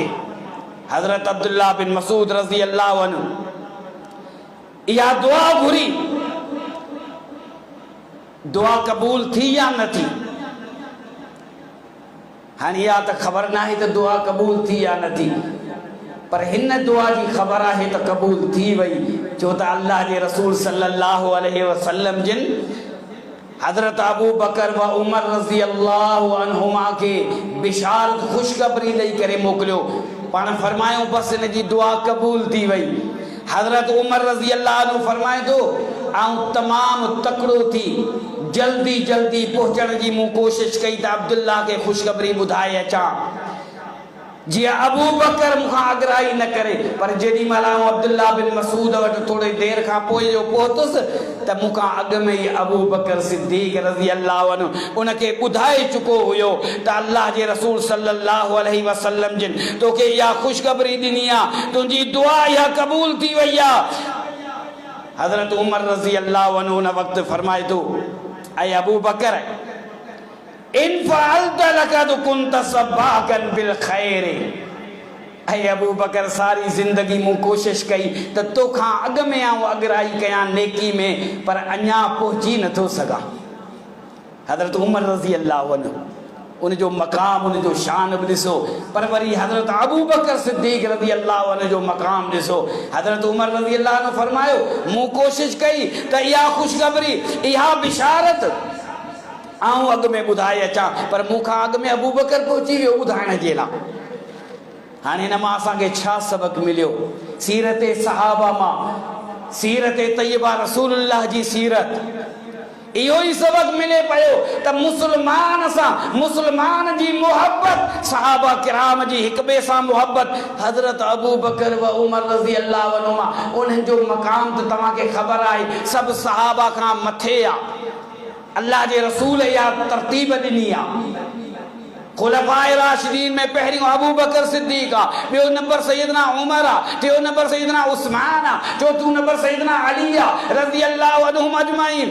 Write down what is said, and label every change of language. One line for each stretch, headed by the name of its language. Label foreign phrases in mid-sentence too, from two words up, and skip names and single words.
Sindhi: हज़रत अब्दुल्लाह बिन मसूद
Arabic: رضي الله عنه
Sindhi: इहा दुआ घुरी, दुआ कबूल थी या न थी हाणे इहा त ख़बर न आहे त दुआ कबूल थी या न थी, पर हिन दुआ जी ख़बर आहे त कबूल थी वई छो त अल्लाह जे रसूल
Arabic: صلى الله عليه وسلم
Sindhi: जिन हजरत अबू बकर व उमर
Arabic: رضي الله عنهما
Sindhi: के बिशारत खुशखबरी ॾेई करे मोकिलियो। पाण फरमायो बस इन जी दुआ कबूल थी वई। हजरत उमर
Arabic: رضي الله عنه
Sindhi: फरमाए थो ऐं तमामु तकड़ो थी जल्दी जल्दी पहुचण जी मूं कोशिश कई त अब्दुल्ला के खुशखबरी ॿुधाए अचां जीअं अबू बकर मूंखां अगराई न करे। पर जेॾी महिल अब्दुल्ला बिन मसूद वटि थोरी देरि खां पोइ जो पहुतुसि त मूंखां अॻु में ई अबू बकर सिद्दीक़
Arabic: رضي الله عنه
Sindhi: उनखे ॿुधाए चुको हुयो त अल्लाह जे रसूल
Arabic: صلى الله عليه وسلم
Sindhi: जिन तोखे इहा खुशखबरी ॾिनी आहे, तुंहिंजी दुआ इहा कबूल थी वई आहे। हज़रत उमर
Arabic: رضي الله عنه
Sindhi: उन वक़्तु फरमाए थो ऐं अबू बकर
Arabic: إن فعلت لقد كنت سباقا بالخير.
Sindhi: ऐं अबू बकर सारी ज़िंदगी मूं कोशिश कई त तोखां अॻु में आऊं अगराई कयां नेकी में पर अञा पहुची नथो सघां। हज़रत उमर
Arabic: رضي الله عنه
Sindhi: उनजो मक़ाम उनजो शान बि ॾिसो, पर वरी हज़रत अबू बकर सिद्दीक़
Arabic: رضي الله عنه
Sindhi: जो मक़ाम ॾिसो। हज़रत उमर
Arabic: رضي الله عنه
Sindhi: फरमायो मूं कोशिश कई त इहा खुशखबरी इहा बिशारत आऊं अॻु में ॿुधाए अचां पर मूंखां अॻु में अबू बकर पहुची वियो ॿुधाइण जे लाइ। हाणे हिन मां असांखे छा सबक़ मिलियो? सीरत सहाबा मां सीरत तय्यबा रसूलुल्लाह जी सीरत, इहो ई सबक़ मिले पियो त मुस्लमान सां मुस्लमान जी मोहब्बत, सहाबा किराम जी हिक ॿिए सां मोहब्बत। हज़रत अबू बकर व उमर
Arabic: رضي الله عنهما,
Sindhi: उन्हनि जो मक़ाम त तव्हांखे ख़बर आहे सभु सहाबा खां मथे आहे। अल्लाह जे रसूल इहा तरतीब ॾिनी आहे। खुलफाए राशिदीन में पहिरियों अबू बकर सिद्दीक़ आहे, ॿियो नंबर सैयदना उमर आहे, टियों नंबर सैयदना उस्मान आहे, चौथों नंबर सैयदना अली आहे
Arabic: رضي الله عنهم أجمعين.